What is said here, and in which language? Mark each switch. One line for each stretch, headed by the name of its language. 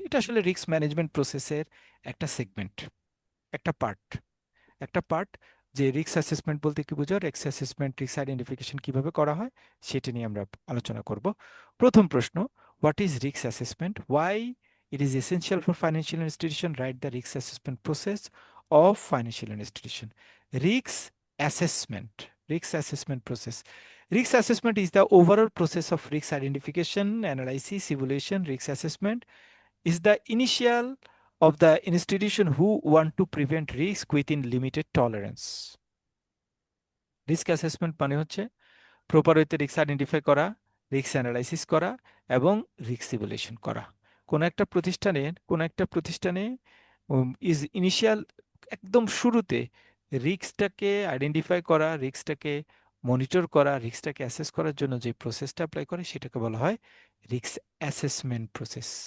Bangla: এটা আসলে risk management প্রসেসের একটা সেগমেন্ট, একটা পার্ট যে রিস্ক অ্যাসেসমেন্ট বলতে কি বোঝো, রিস্ক অ্যাসেসমেন্ট, রিস্ক আইডেন্টিফিকেশন কিভাবে করা হয় সেটা নিয়ে আমরা আলোচনা করব।
English: প্রথম প্রশ্ন, what is risk assessment, why it is essential for financial institution, right the risk assessment process of financial institution.
Bangla: Risk assessment, risk assessment process,
English: risk assessment is the overall process of risk identification, analysis, evaluation. Risk assessment is the initial of the institution who want to prevent risk within limited tolerance.
Bangla: Risk assessment মানে হচ্ছে proper ওয়েতে risk identify করা, risk analysis করা এবং risk evaluation করা। কোনো একটা প্রতিষ্ঠানে ইজ ইনিশিয়াল, একদম শুরুতে রিস্কটাকে আইডেন্টিফাই করা, রিস্কটাকে মনিটর করা, রিস্কটাকে অ্যাসেস করার জন্য যে প্রসেসটা অ্যাপ্লাই করে সেটাকে বলা হয় রিস্ক অ্যাসেসমেন্ট প্রসেস।